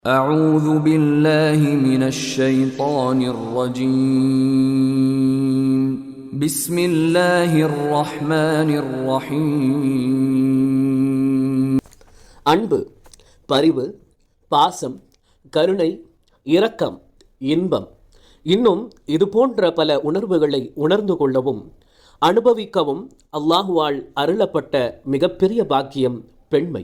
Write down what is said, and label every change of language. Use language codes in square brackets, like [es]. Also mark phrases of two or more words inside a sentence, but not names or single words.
[ar] أعوذ بالله من الشيطان الرجيم بسم الله الرحمن الرحيم. [ta] அன்பு, பரிவு, பாசம், கருணை, இரக்கம், இன்பம், இன்னும் இது போன்ற பல உணர்வுகளை உணர்ந்து கொள்ளவும் அனுபவிக்கவும் அல்லாஹுவால் அருளப்பட்ட மிகப்பெரிய பாக்கியம் பெண்மை.